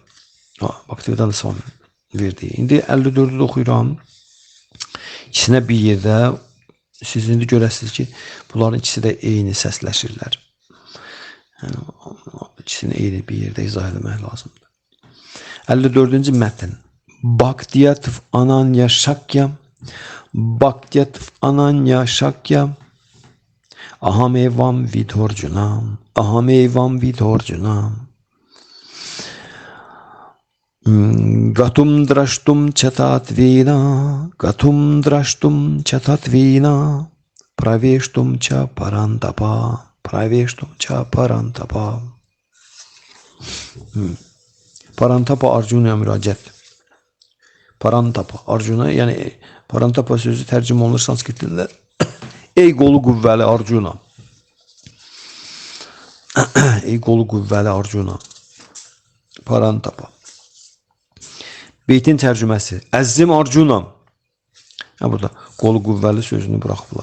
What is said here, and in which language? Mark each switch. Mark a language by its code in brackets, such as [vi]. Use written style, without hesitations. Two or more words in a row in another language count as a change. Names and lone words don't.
[az] Bhaktivedanta Swami verdi. İndi 54-ü də oxuyuram. İkisinə bir yerdə siz indi görəsiniz ki, bunların ikisi də eyni səsləşirlər. Yəni, ikisini eyni bir yerdə izah etmək lazımdır. 54-cü mətn. [sa] भक्त्यात्व् अनन्य शक्य, भक्त्यात्व् अनन्य शक्य, अहमेवं विधोऽर्जुन, अहमेवं विधोऽर्जुन. ज्ञातुं द्रष्टुं च तत्त्वेन, ज्ञातुं द्रष्टुं च तत्त्वेन, प्रवेष्टुं च परन्तप, प्रवेष्टुं च परन्तप. [az] Parantapa Arjuna'ya müracaat. Parantapa Arjuna, yani Parantapa sözü tərcümə olunur sanskrit dilində. Ey qolu qüvvəli Arjuna. Ey qolu qüvvəli Arjuna. Parantapa. Beytin tərcüməsi. Əzzim Arjuna. Burada qolu qüvvəli sözünü buraxıblar.